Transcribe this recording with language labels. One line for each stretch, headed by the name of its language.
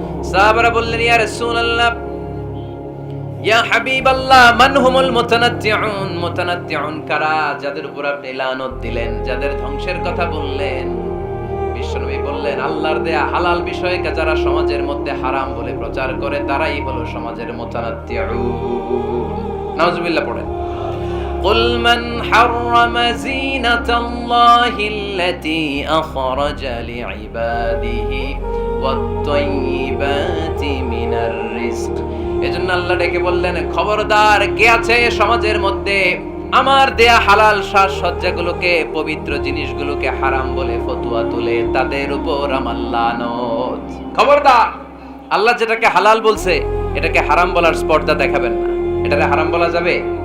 Bangla: সাহাবারা বললেন ইয়া রাসূলুল্লাহ, ইয়া হাবিবাল্লাহ,
Arabic: মান হুমুল মুতানাত্তিউন?
Bangla: মুতানাত্তিউন কারা যাদের উপর আপনি লানত দিলেন, যাদের ধ্বংসের কথা বললেন? বিশ্বনবী বললেন আল্লাহর দেয়া হালাল বিষয়কে যারা সমাজের মধ্যে হারাম বলে প্রচার করে তারাই হলো সমাজের মুতানাত্তিউন। নাউজুবিল্লাহ পড়েন।
Arabic: قل من حرم زينة الله التي أخرج لعباده والطيبات من الرزق।
Bangla: এজন্য আল্লাহ ডেকে বললেন খবরদার, কে আছে সমাজের মধ্যে আমার দেয়া হালাল সাজসজ্জাগুলোকে, পবিত্র জিনিসগুলোকে হারাম বলে ফতোয়া তুলে, তাদের উপর আমার লানত। খবরদার, আল্লাহ যেটাকে হালাল বলছে এটাকে হারাম বলার স্পর্ধা দেখাবেন না। এটারে হারাম বলা যাবে?